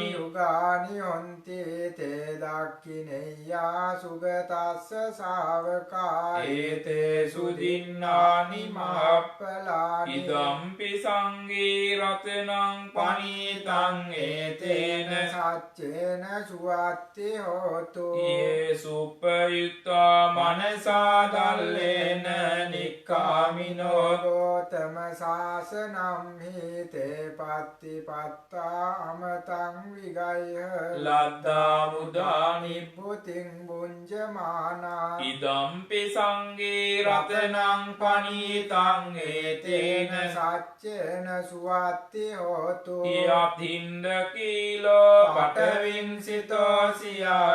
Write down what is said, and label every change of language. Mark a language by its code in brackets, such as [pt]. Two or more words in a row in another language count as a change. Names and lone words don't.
[pi] යුගානි හොන්ති තේ දක්ඛිනෙය්‍යා සුගතස්ස ශාවකා ඒතේ සුදින්නානි මහප්පලානි ඉදම්පි සංඝේ රතනං පනීතං ඒතේන සච්චේන සුවත්ති හෝතු යේ සුප්පයුත්තා මනසා දල්ලේන නික්ඛාමිනෝ ගෝතම සාසනම් හිතේ පත්තිපත්තා අමතං විගය්‍ය ලද්දා මුදා නිබ්බුතින් බුඤ්ජමානා ඉදම්පි සංඝේ රතනං පනීතං ඒතේන සච්චේන සුවත්ති හෝතු යතින්ද කීලෝ පටවින්සිතෝ සියා